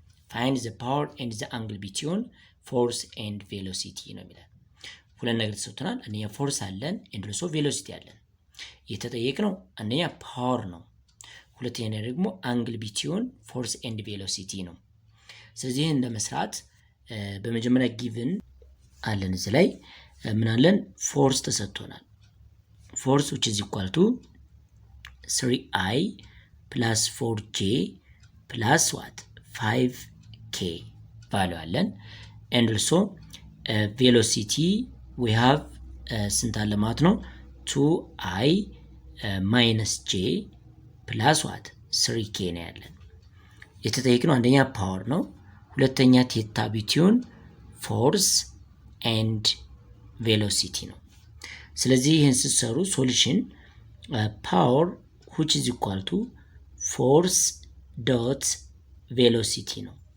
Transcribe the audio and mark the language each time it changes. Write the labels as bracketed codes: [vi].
[en] Find the power and the angle between force and velocity [am] ነው የሚለው። ሁለት ነገር ተሰጥቶናል። አንደኛ ፎርስ አለን፣ እንደርሶ ቬሎሲቲ አለን። የተጠየቅነው አንደኛ ፓወር ነው፣ ሁለተኛ ደግሞ አንግል ቢትዊን ፎርስ ኤንድ ቬሎሲቲ ነው። ስለዚህ ይህን ለመስራት በመጀመሪያ ጊቭን አለን፣ እዚህ ላይ ምን አለን? ፎርስ ተሰጥቶናል። ፎርስ [en] which is equal to 3I plus 4J plus what 5K [am] ቫልዩ አለን። [en] and also velocity we have [am] ስንት አለ ማለት ነው? 2I minus J plus what 3K ነው ያለን። የተጠየቅነው አንደኛ ፓወር ነው፣ ሁለተኛ ቴታ ቢትዊን ፎርስ ኤንድ ቬሎሲቲ ነው። ስለዚህ ይህን ስትሰሩ ሶሉሽን ፓወር [en] which is equal to force dot velocity [am] ነው።